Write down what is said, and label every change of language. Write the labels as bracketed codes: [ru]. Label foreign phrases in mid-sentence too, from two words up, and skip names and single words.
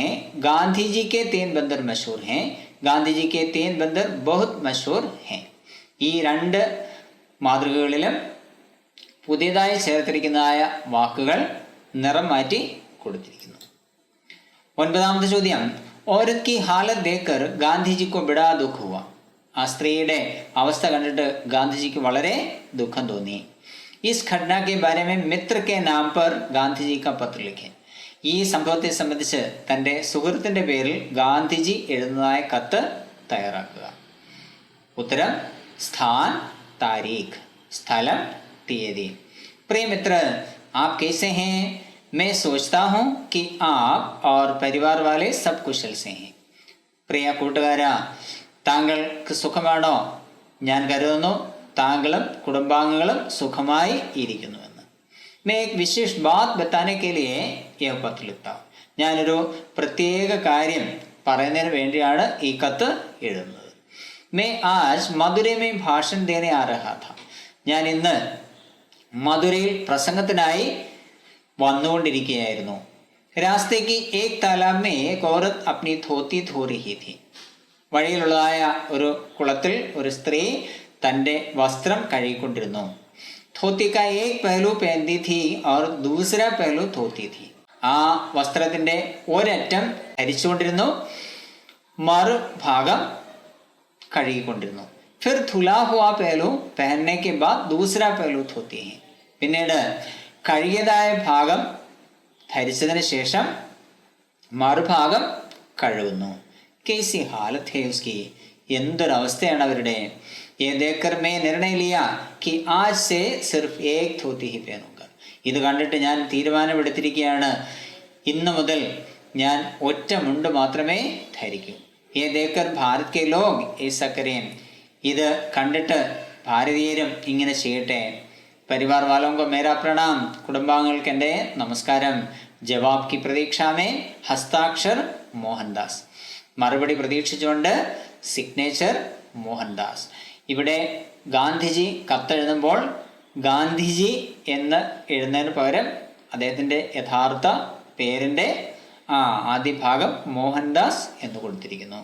[hi] गांधीजी के तीन बंदर मशहूर हैं. गांधीजी के तीन बंदर बहुत मशहूर हैं. [ml] ഈ രണ്ട് മാതൃകകളിലും പുതിയതായി ചേർത്തിരിക്കുന്നതായ വാക്കുകൾ നിറം മാറ്റി കൊടുത്തിരിക്കുന്നു. ഒൻപതാമത്തെ ചോദ്യം, [hi] औरत की हालत देखकर ഗാന്ധിജി को बड़ा दुख हुआ. [ml] ആ സ്ത്രീയുടെ അവസ്ഥ കണ്ടിട്ട് ഗാന്ധിജിക്ക് വളരെ ദുഃഖം തോന്നി. [hi] इस घटना के बारे में मित्र के नाम पर ഗാന്ധിജി का पत्र लिखे. [ml] ഈ സംഭവത്തെ സംബന്ധിച്ച് തൻ്റെ സുഹൃത്തിൻ്റെ പേരിൽ ഗാന്ധിജി എഴുതുന്നതായ കത്ത് തയ്യാറാക്കുക. [hi] ഉത്തരം, स्थान तारीख़. [ml] സ്ഥലം തീയതി. [hi] प्रिय मित्र, आप कैसे हैं? मैं सोचता हूँ कि आप और परिवार वाले सब कुशल से हैं. [ml] പ്രിയ കൂട്ടുകാരാ, താങ്കൾക്ക് സുഖമാണോ? ഞാൻ കരുതുന്നു താങ്കളും കുടുംബാംഗങ്ങളും സുഖമായി ഇരിക്കുന്നുവെന്ന്. [hi] मैं एक विशेष बात बताने के लिए यह पत्र लिखता हूँ. [ml] ഞാനൊരു പ്രത്യേക കാര്യം പറയുന്നതിന് വേണ്ടിയാണ് ഈ കത്ത് എഴുതുന്നത്. [hi] मैं आज मदुरै में भाषण देने आ रहा था. [ml] ഞാൻ ഇന്ന് മധുരയിൽ പ്രസംഗത്തിനായി വന്നുകൊണ്ടിരിക്കുകയായിരുന്നു. [hi] रास्ते की एक तालाब में एक औरत अपनी धोती धो रही थी. [ml] വഴിയിലുള്ളതായ ഒരു കുളത്തിൽ ഒരു സ്ത്രീ തൻ്റെ വസ്ത്രം കഴുകിക്കൊണ്ടിരുന്നു. [hi] धोती का एक पहलू पहनती थी और दूसरा पहलू धोती थी. [ml] ആ വസ്ത്രത്തിൻ്റെ ഒരറ്റം ധരിച്ചുകൊണ്ടിരുന്നു, മറുഭാഗം കഴുകിക്കൊണ്ടിരുന്നു. [hi] फिर धुला हुआ पहलू पहनने के बाद दूसरा पहलू धोती है. [ml] പിന്നീട് കഴുകിയതായ ഭാഗം ധരിച്ചതിന് ശേഷം മറുഭാഗം കഴുകുന്നു. [hi] कैसी हालत है उसकी. [ml] എന്തൊരവസ്ഥയാണ് അവരുടെ. [hi] ये देखकर मैं निर्णय लिया कि आज से सिर्फ एक धोती ही पहनूंगा. [ml] ഇത് കണ്ടിട്ട് ഞാൻ തീരുമാനമെടുത്തിരിക്കുകയാണ്, ഇന്നു മുതൽ ഞാൻ ഒറ്റ മുണ്ട് മാത്രമേ ധരിക്കൂ. [hi] ये देखकर भारत के लोग ऐसा करें. [ml] ഇത് കണ്ടിട്ട് ഭാരതീയരും ഇങ്ങനെ ചെയ്യട്ടെ. [hi] परिवार वालों को मेरा प्रणाम. [ml] കുടുംബാംഗങ്ങൾക്ക് എൻ്റെ നമസ്കാരം. [hi] ജവാബ് की प्रतीक्षा में हस्ताक्षर മോഹൻദാസ്. [ml] മറുപടി പ്രതീക്ഷിച്ചുകൊണ്ട് സിഗ്നേച്ചർ മോഹൻദാസ്. ഇവിടെ ഗാന്ധിജി കത്തെഴുതുമ്പോൾ ഗാന്ധിജി എന്ന് എഴുതുന്നതിന് പകരം അദ്ദേഹത്തിൻ്റെ യഥാർത്ഥ പേരിൻ്റെ ആദ്യ ഭാഗം മോഹൻദാസ് എന്ന് കൊടുത്തിരിക്കുന്നു.